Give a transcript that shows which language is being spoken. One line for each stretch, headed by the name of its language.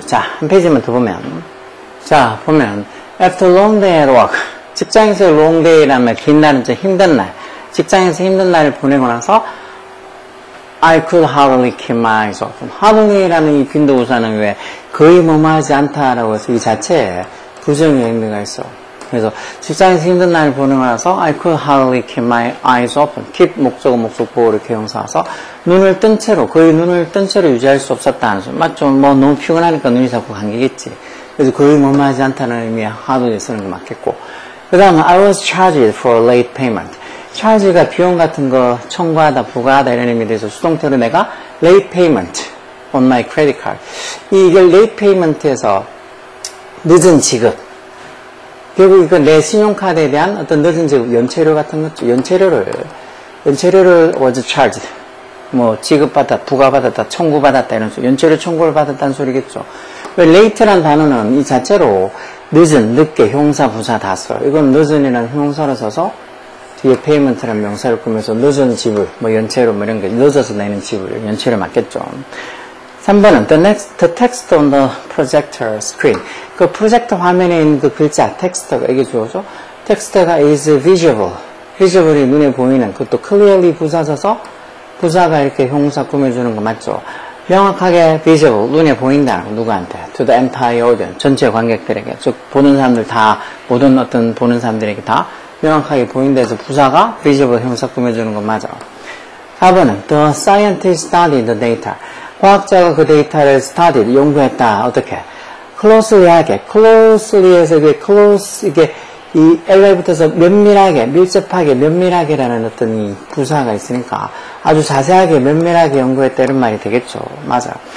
Korean: 자, 한 페이지만 더 보면 자, 보면
English: after long day at work
Korean: 직장에서 long day라면 긴 날은 좀 힘든 날 직장에서 힘든 날을 보내고 나서
English: I could hardly keep my eyes open.
Korean: hardly라는 이 빈도부사는 왜 거의 뭐뭐하지 않다라고 해서 이 자체에 부정의 의미가 있어. 그래서 직장에서 힘든 날 보는 거라서
English: I could hardly keep my eyes open.
Korean: keep 목적어 목적보호 이렇게 형사와서 눈을 뜬 채로 거의 눈을 뜬 채로 유지할 수 없었다는 소리. 맞죠? 뭐 너무 피곤하니까 눈이 자꾸 감기겠지. 그래서 거의 머무하지 않다는 의미의 hardly 쓰는 게 맞겠고. 그 다음에
English: I was charged for late payment.
Korean: charge가 비용 같은 거 청구하다 부과하다 이런 의미에 대해서 수동태로 내가
English: late payment on my credit card.
Korean: 이걸 late payment에서 늦은 지급. 결국 이건 내 신용카드에 대한 어떤 늦은 지급, 연체료 같은 거죠. 연체료를 was charged. 뭐, 지급받았다, 부과받았다, 청구받았다, 이런 소리. 연체료 청구를 받았다는 소리겠죠. 왜 late란 단어는 이 자체로 늦은, 늦게, 형사, 부사 다 써요. 이건 늦은이라는 형사를 써서 뒤에 payment라는 명사를 꾸면서 늦은 지불, 뭐, 연체료, 뭐 이런 게 늦어서 내는 지불, 연체료 맞겠죠. 3번은
English: the text on the projector screen.
Korean: 그 프로젝터 화면에 있는 그 글자, 텍스트가 이게 주어져. 텍스트가
English: is visible.
Korean: visible이 눈에 보이는, 그것도 clearly 부사 써서 부사가 이렇게 형사 꾸며주는 거 맞죠? 명확하게 visible, 눈에 보인다는 거 누구한테?
English: to the entire audience,
Korean: 전체 관객들에게. 즉, 보는 사람들 다, 모든 어떤 보는 사람들에게 다 명확하게 보인다 해서 부사가 visible 형사 꾸며주는 거 맞아. 4번은
English: the scientist studied the data.
Korean: 과학자가 그 데이터를 studied, 연구했다. 어떻게? closely하게, closely에서 이게 close, 이게 이 LY 붙어서 면밀하게, 밀접하게, 면밀하게라는 어떤 이 부사가 있으니까 아주 자세하게, 면밀하게 연구했다 이런 말이 되겠죠. 맞아.